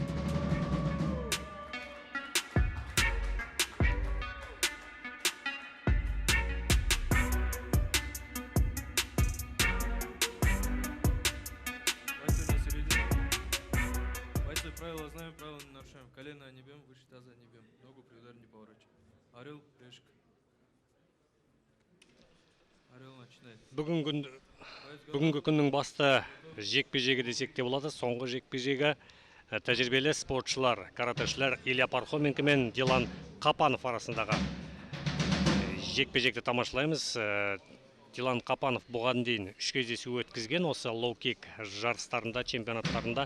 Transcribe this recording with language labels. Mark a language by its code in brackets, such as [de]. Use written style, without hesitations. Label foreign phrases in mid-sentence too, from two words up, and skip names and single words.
[ru] Правила знаем, правила не нарушаем. Колено не бьем, выше таза не бьем. Ногу при ударе не поворачиваем. Орел, решка. Орел начинает. [kk] Бүгінгі күннің басты жекпе-жегі десек те болады. Соңғы жекпе-жегі тәжірибелі спортшылар, каратэшілер Илья Пархоменко мен Дилан Қапанов арасындағы жекпе-жекті тамашалаймыз. Дилан Қапанов бұған дейін 3 кездесу өткізген, осы лоу-кик жарыстарында, чемпионаттарында.